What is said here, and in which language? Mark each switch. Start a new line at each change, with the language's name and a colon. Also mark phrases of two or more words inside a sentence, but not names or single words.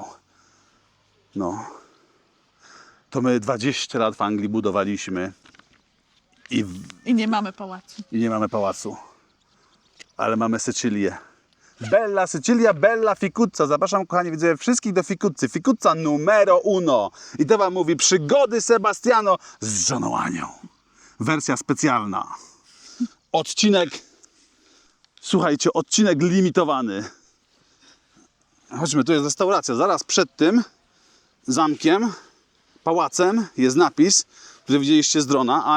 Polish: No. To my 20 lat w Anglii budowaliśmy I nie mamy pałacu. i nie mamy pałacu. Ale mamy Sycylię.
Italian: Bella Sycilia, Bella Ficuzza.
Polish: Zapraszam, kochani widzowie, wszystkich do Ficuzzy.
Italian: Ficuzza numero uno.
Polish: I to wam mówi przygody Sebastiano z żoną Anią. Wersja specjalna. Odcinek, słuchajcie, odcinek limitowany. Chodźmy, tu jest restauracja. Zaraz przed tym zamkiem, pałacem jest napis, który widzieliście z drona.